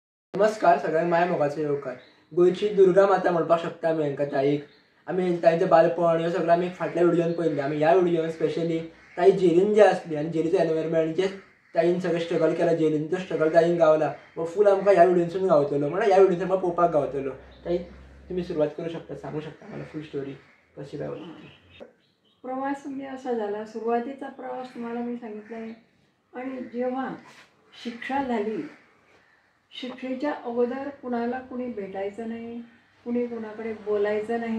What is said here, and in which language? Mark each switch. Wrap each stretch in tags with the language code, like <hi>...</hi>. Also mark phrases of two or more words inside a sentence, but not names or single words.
<kok>नमस्कार सगळ्यांक माय मोगाचो येवकार. गोयची दुर्गा माता म्हणपाक शकता आमी हांकां ताईक. आमी ताईचें बालपण ह्यो सगळो आमी फाटल्या व्हिडिओन पळयल्लें. आमी ह्या व्हिडिओन स्पेशली ताई जेलीन जे आसली आनी जेलीचो एनवायरमेंट जे ताईन सगळें स्ट्रगल केला जेलीन, तो स्ट्रगल ताईन गावला वो फूल आमकां ह्या व्हिडिओनसून गावतलो, म्हणल्यार ह्या व्हिडिओन आमकां पळोवपाक गावतलो. ताई तुमी सुरवात करूं शकता, सांगू शकता मला</kok> <en>full story</en> <kok>कशी काय होती.</kok> <mr>प्रवास म्हणजे असा झाला, सुरुवातीचा प्रवास तुम्हाला मी सांगितला आहे. आणि जेव्हा शिक्षा झाली, शिक्षेच्या अगोदर कुणाला कुणी भेटायचं नाही, कुणी कुणाकडे बोलायचं नाही.</mr>